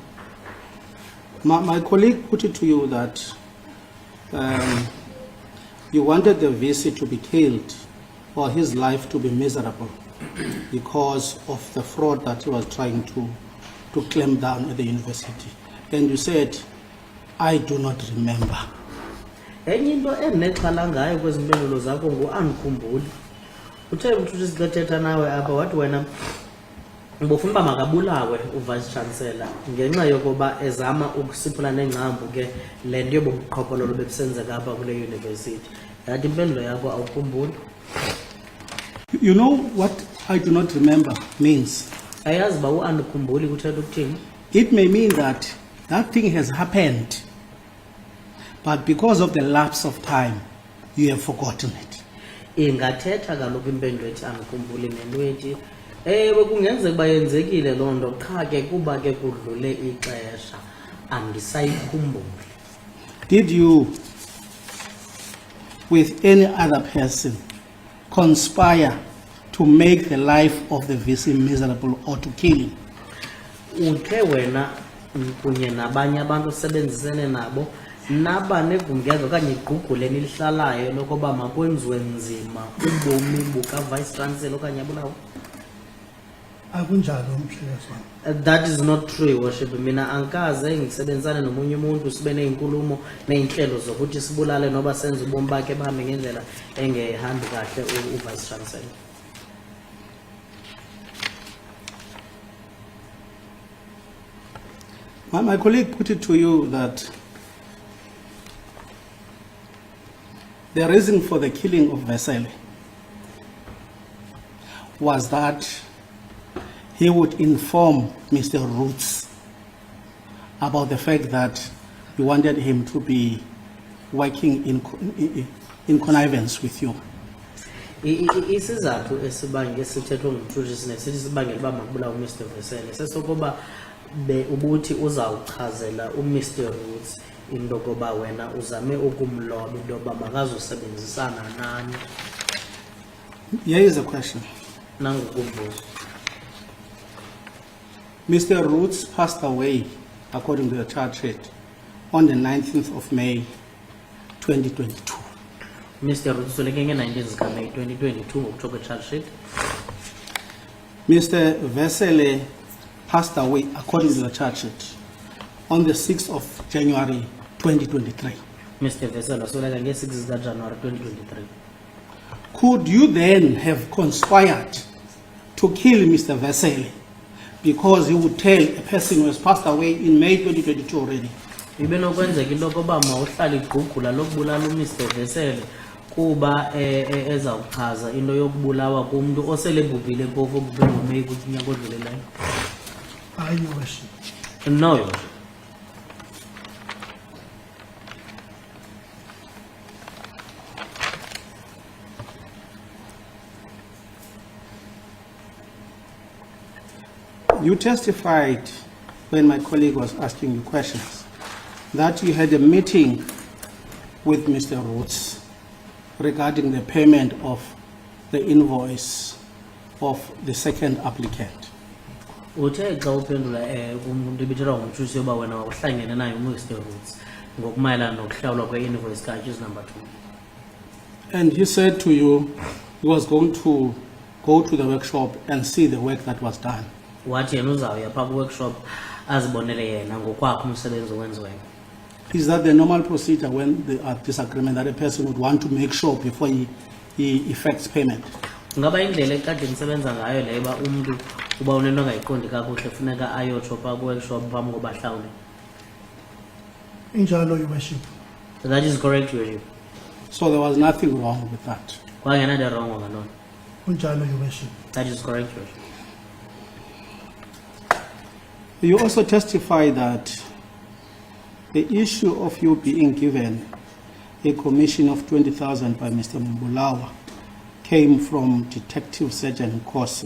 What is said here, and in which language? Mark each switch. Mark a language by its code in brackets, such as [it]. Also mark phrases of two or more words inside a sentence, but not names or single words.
[en] My colleague put it to you that you wanted the VC to be killed or his life to be miserable because of the fraud that he was trying to clamp down at the university. And you said, I do not remember. [xh] Enye into endinexhala ngayo kwezi mpendulo zakho ngu-andikhumbuli. Uthe mntu sithetha nawe apha wathi wena ubufuna uba makabulawe [en] uvice chancellor [xh] ngenxa yokuba ezama ukusiphula nengcambu ke le nto yobubuqhophololo bebusenzeka apha kule yunivesithi. Yathi impendulo yakho awukhumbuli. [en] You know what I do not remember means? [xh] Ayazi uba u-andikhumbuli kuthetha ukuthini? [en] It may mean that that thing has happened, but because of the lapse of time, you have forgotten it. [xh] Ingathetha kaloku impendulo ethi andikhumbuli nento ethi ewe kungenzeka uba yenzekile loo nto qha ke kuba ke kudlule ixesha andisayikhumbuli. [en] Did you, with any other person, conspire to make the life of the VC miserable or to kill him? [xh] Uthe wena kunye nabanye abantu osebenzisene nabo naba negumngezo okanye igqugqule nilihlalayo lokuba makwenziwe nzima ubomi buka- [en] vice chancellor [xh] okanye abulawo? Akunjalo mhlekazi. [en] That is not true, Your Worship. [zu] Mina angikaze ngisebenzisane nomunye umuntu sibe ney'nkulumo ney'nhlelo zokuthi sibulale noba senze ubomi bakhe bahambe ngendlela engehambi kahle [en] u-vice chancellor. My colleague put it to you that the reason for the killing of Vesely was that he would inform Mr. Roots about the fact that you wanted him to be working in connivance with you. [xh] Isizathu esibangela sithethwe ngumthuthi sinesithi sibangela uba makubulawe uMr. Vesely sesokuba ubuthi uzawuchazela uMr. Roots into yokuba wena uzame ukumloba into yoba makazosebenzisana nani. [en] Here is a question. [xh] Nangokubuza. [en] Mr. Roots passed away, according to the charge sheet, on the 19th of May, 2022. Mr. [xh] Roots soleke nge-19 May 2022 ngokuthoba [en] charge sheet. Mr. Vesely passed away, according to the charge sheet, on the 6th of January 2023. Mr. [xh] Vesely soleke nge-6 January 2023. [en] Could you then have conspired to kill Mr. Vesely because he would tell a person who has passed away in May 2022 already? [xh] Ibenokwenzeka into yokuba mawuhlala igqugqula lokubulala uMr. Vesely kuba ezawuchaza into yokubulawa kumntu osele bhubhile phofu obhubhe ngoMeyi kunyaka odluleleyo. Hayi, [en] Your Worship. No, Your Worship. You testified when my colleague was asking you questions that you had a meeting with Mr. Roots regarding the payment of the invoice of the second applicant. [xh] Uthe xa uphendula umuntu ebithelwa ngumthusi yoba wena wawuhlangene naye uMr. Roots ngokumayelana nokuhlawulwa kwe-invoice ka- [en] accused number 2. And he said to you he was going to go to the workshop and see the work that was done. [xh] Wathi yena uzawuya phaa kwi-workshop azibonele yena ngokwakho umsebenzi owenziweyo. [en] Is that the normal procedure when there are disagreement that a person would want to make sure before he effects payment? [xh] Ngaba indlela ekade nisebenza ngayo leyo uba umntu uba unento ongayiqondi kakuhle funeka ayotsho phaa kwi-workshop phambi koba ahlawule? Injalo, [en] Your Worship. That is correct, Your Worship. So there was nothing wrong with that. [xh] Kwangenanto erongo ngaloo nto. Kunjalo, [en] Your Worship. That is correct, Your Worship. You also testify that the issue of you being given a commission of 20,000 by Mr. Mbulawa came from Detective Sergeant Nkosi.